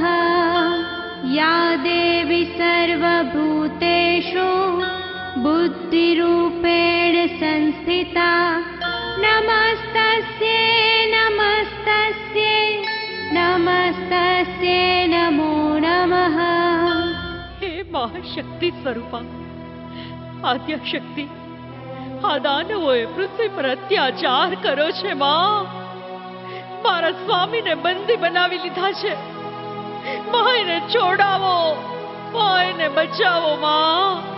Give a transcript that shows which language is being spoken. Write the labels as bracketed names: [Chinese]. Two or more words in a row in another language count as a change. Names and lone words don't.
[Sanskrit] या देवी सर्वभूतेषु बुद्धिरूपेण संस्थिता नमस्तस्यै नमस्तस्यै नमस्तस्यै नमो नमः. [Gujarati] હે મહાશક્તિ સ્વરૂપા, આદ્યશક્તિ, આ દાનવોએ પૃથ્વી પર અત્યાચાર કર્યો છે માં. મારા સ્વામીને બંદી બનાવી લીધા છે. માયને છોડાવો, માયને બચાવો માં.